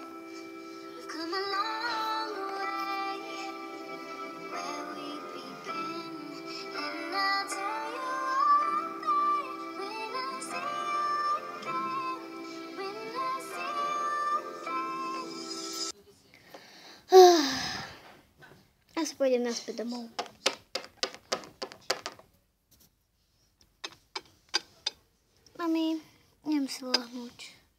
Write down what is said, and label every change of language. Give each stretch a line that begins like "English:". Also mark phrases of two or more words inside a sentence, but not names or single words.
English: We've come a long way where we begin, and I'll tell you all about it when I see you again. When I see you again.
Slovak: Asi pôjdem naspäť domov. Mami, neviem si lahnúť.